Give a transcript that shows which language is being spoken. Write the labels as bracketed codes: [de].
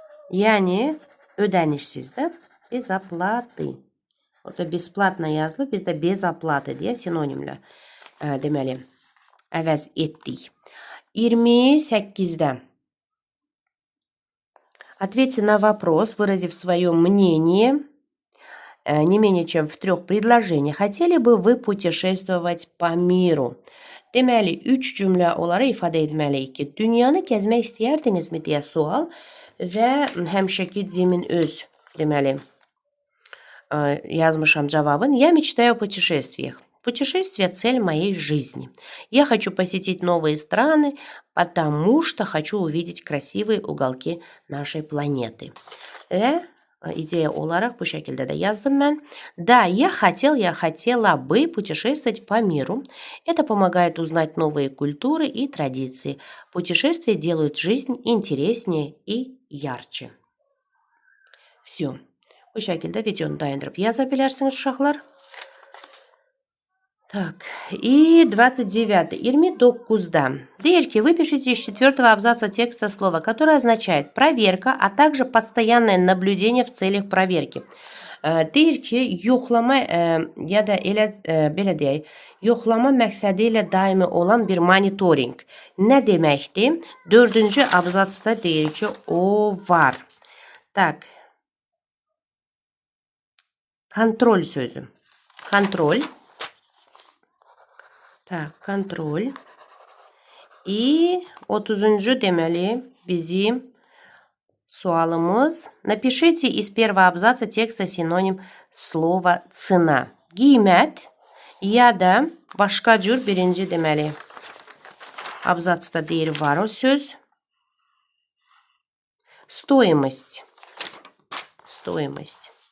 [az] Yani ödənişsiz də [ru] без оплаты. [az] Orada бесплатно yazılıb, biz də [ru] без оплаты [az] deyə sinonimlə deməli əvəz etdik. 28-də. [ru] Ответьте на вопрос, выразив свое мнение не менее чем в 3 предложениях. Хотели бы вы путешествовать по миру? [az] Deməli, 3 cümlə olaraq ifadə etməliyik ki, dünyanı gəzmək istəyərdinizmi deyə sual və həmişəki Cimin öz deməli yazmışam cavabın. [ru] Я мечтаю о путешествиях. Путешествие – цель моей жизни. Я хочу посетить новые страны, потому что хочу увидеть красивые уголки нашей планеты. [az] İdeya olarak bu şekilde de yazdım ben. [ru] Да, я хотела бы путешествовать по миру. Это помогает узнать новые культуры и традиции. Путешествия делают жизнь интереснее и ярче. Все. [az] Bu şekilde videonu dayandırıp yazabilirsiniz uşaqlar. [ru] Так, и 29-da. [az] Deyir ki, [ru] выпишите из 4-го абзаца текста слово, которое означает проверка, а также постоянное наблюдение в целях проверки. [az] Deyir ki, yoxlama ya da elə belə deyək, yoxlama məqsədi ilə daimi olan bir monitoring. Nə deməkdir? 4-cü abzatsda deyir ki, o var. Tak. Kontrol sözü. Kontrol. [ru] Так, контроль. И [az] 30-cü deməli bizim sualımız. [ru] Напишите из первого абзаца текста синоним слова цена. [az] Qiymət ya da başqa cür birinci deməli abzatsda deyir var o söz. [ru] Стоимость. Стоимость.